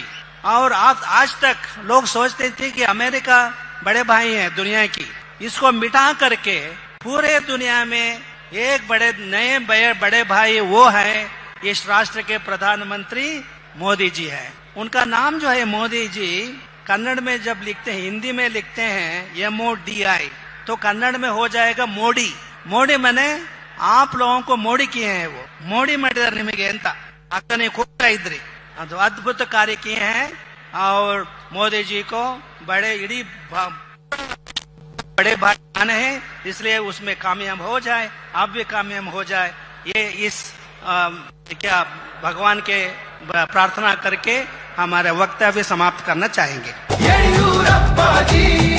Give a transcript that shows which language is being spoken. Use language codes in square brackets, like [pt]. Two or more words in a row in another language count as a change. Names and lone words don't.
[hi] और आज तक लोग सोचते थे कि अमेरिका बड़े भाई हैं दुनिया की, इसको मिटा करके पूरे दुनिया में एक बड़े भाई वो है इस राष्ट्र के प्रधानमंत्री मोदी जी है। उनका नाम जो है मोदी जी, कन्नड़ में जब लिखते हैं, हिंदी में लिखते हैं MODI, तो कन्नड़ में हो जाएगा मोडी। मोडी मैंने आप लोगों को मोडी किए हैं। [kn] वो मोडी ಮಾಡಿದ್ದಾರೆ ನಿಮಗೆ ಅಂತ ಅಕ್ಕನೇ ಕೂಗ್ತಾ ಇದ್ರಿ। [hi] ಅದು अद्भुत कार्य किए हैं। और मोदी जी को बड़े भाई आने हैं, इसलिए उसमें कामयाब हो जाए, आप भी कामयाब हो जाए। ये इस क्या भगवान के प्रार्थना करके हमारे वक्तव्य समाप्त करना चाहेंगे।